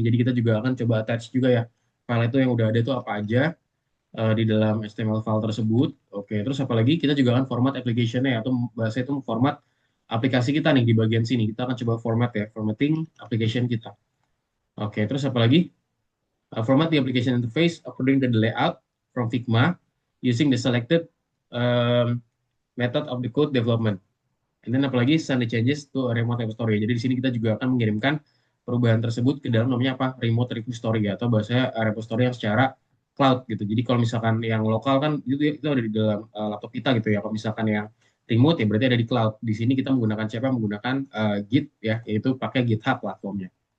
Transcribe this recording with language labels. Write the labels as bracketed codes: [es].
[id] Jadi kita juga akan coba attach juga ya file itu yang udah ada itu apa aja di dalam HTML file tersebut. Oke, terus apalagi kita juga akan format application-nya atau bahasa itu format aplikasi kita nih di bagian sini. Kita akan coba format ya, formatting application kita. Oke, terus apalagi? [en] Format the application interface according to the layout from Figma using the selected um, method of the code development. And then apalagi send the changes to a remote repository. [id] Jadi di sini kita juga akan mengirimkan perubahan tersebut ke dalam namanya apa? Remote repository ya, atau bahasanya repository yang secara cloud gitu. Jadi kalau misalkan yang lokal kan itu ada di dalam laptop kita gitu ya. Kalau misalkan yang remote ya berarti ada di cloud. Di sini kita menggunakan siapa? Menggunakan Git ya, yaitu pakai GitHub platformnya.